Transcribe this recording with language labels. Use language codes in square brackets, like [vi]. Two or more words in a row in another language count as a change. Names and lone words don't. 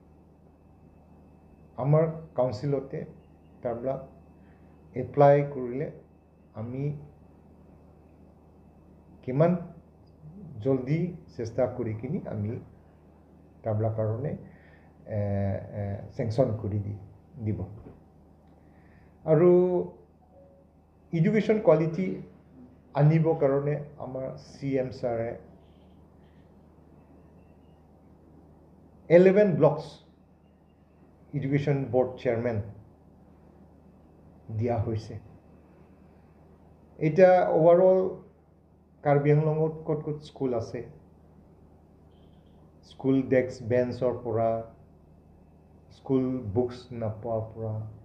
[as] আমাৰ কাউন্সিলত টেবল এপ্লাই কৰিলে আমি কিমান জলদি চেষ্টা কৰি কিনি আমি টেবল কাৰণে ছেংচন কৰি দিব আৰু [en] education quality [as] আনিব কাৰণে আমাৰ CM ছাৰ 11 [en] blocks education board chairman [as] দিয়া হৈছে এটা ওভারঅল কাৰ্বি আংলঙত কত কত স্কুল আছে [en] school desk bench [as] পৰা [en] school books [as] নাপোৱাৰ পৰা